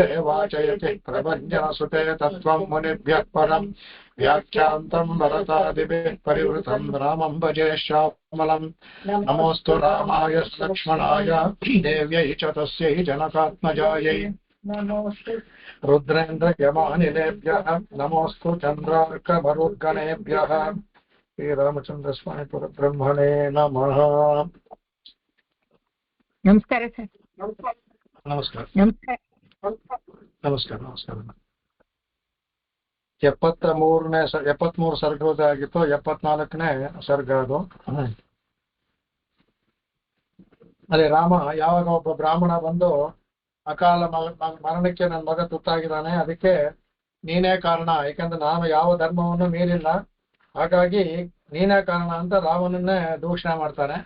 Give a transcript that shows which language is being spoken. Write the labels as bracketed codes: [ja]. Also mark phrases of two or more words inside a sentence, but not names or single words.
[sa] वाचयति प्रभञ्जनसुते तत्त्वं मुनिभ्यः परम् व्याख्यान्तं भरतादिभिः परिवृतं रामं भजे श्यामलम् नमोऽस्तु रामाय लक्ष्मणाय देव्यै च तस्यै जनकात्मजायै रुद्रेन्द्रयमानिलेभ्यः नमोऽस्तु चन्द्रार्कमरुद्गणेभ्यः श्रीरामचन्द्रस्वामी परब्रह्मणे नमः। [kn] ನಮಸ್ಕಾರ ಸರ್. ನಮಸ್ಕಾರ. ನಮಸ್ಕಾರ. ನಮಸ್ಕಾರ. ನಮಸ್ಕಾರ. 73 ಸರ್ಗದಾಗಿತ್ತು. 74ನೇ ಸರ್ಗ ಅದು. ಅದೇ ರಾಮ ಯಾವಾಗ ಒಬ್ಬ ಬ್ರಾಹ್ಮಣ ಬಂದು ಅಕಾಲ ಮರಣಕ್ಕೆ ನನ್ನ ಮಗ ತುತ್ತಾಗಿದ್ದಾನೆ, ಅದಕ್ಕೆ ನೀನೇ ಕಾರಣ, ಯಾಕಂದ್ರೆ ನಾನು ಯಾವ ಧರ್ಮವನ್ನು ಮೀರಿಲ್ಲ, ಹಾಗಾಗಿ ನೀನೇ ಕಾರಣ ಅಂತ ರಾಮನನ್ನೇ ದೂಷಣೆ ಮಾಡ್ತಾನೆ.